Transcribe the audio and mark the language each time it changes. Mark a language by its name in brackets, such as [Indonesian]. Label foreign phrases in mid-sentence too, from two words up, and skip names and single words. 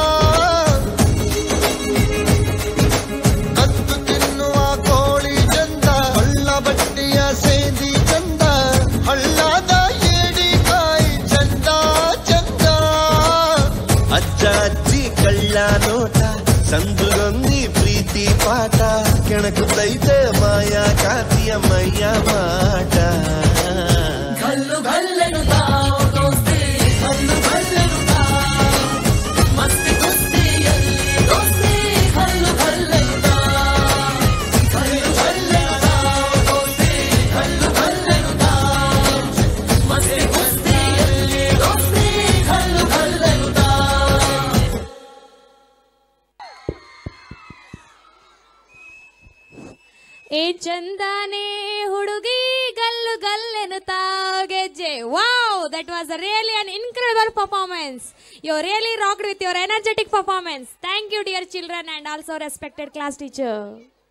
[Kannada] ಕತ್ತು ತಿನ್ನುವ ಕೋಳಿ ಚಂದ ಹಳ್ಳ ಬಟ್ಟಿಯ ಸೇದಿ ಚಂದ ಹಳ್ಳದ ಏಡಿಕಾಯಿ ಚಂದ ಚಂದ ಅಜ್ಜ ಅಜ್ಜಿ ಕಳ್ಳ ನೋಟ ಸಂದುಗೊಂದಿ ಪ್ರೀತಿ ಪಾಠ ಕೆಣಕುತ್ತೈತೆ ಮಾಯಾ ಕಾತಿಯ ಮೈಯ ಮಾಟ ಗಲ್ಲು ಗಲ್ಲೆನು ತಾವ್ ದೋಸ್ತಿ ಗಲ್ಲು ಗಲ್ಲೆನು ತಾವ್ ಮಸ್ತಿ ಕುಸ್ತಿಯಲ್ಲಿ ದೋಸ್ತಿ ಗಲ್ಲು ಗಲ್ಲೆನು ತಾವ್ ಗಲ್ಲು ಗಲ್ಲೆನು ತಾವ್ ದೋಸ್ತಿ ಗಲ್ಲು ಗಲ್ಲೆನು ತಾವ್ ಮಸ್ತಿ ಕುಸ್ತಿಯಲ್ಲಿ ದೋಸ್ತಿ ಗಲ್ಲು ಗಲ್ಲೆನು ತಾವ್ ಏ ಚಂದಾನೆ ಹುಡುಗಿ ಗಲ್ಲು ಗಲ್ಲೆನು ತಾವ್ ಗೆಜ್ಜೆ. [English] Wow, that was really an incredible performance. You really rocked with your energetic performance. Thank you, dear children, and also respected class teacher.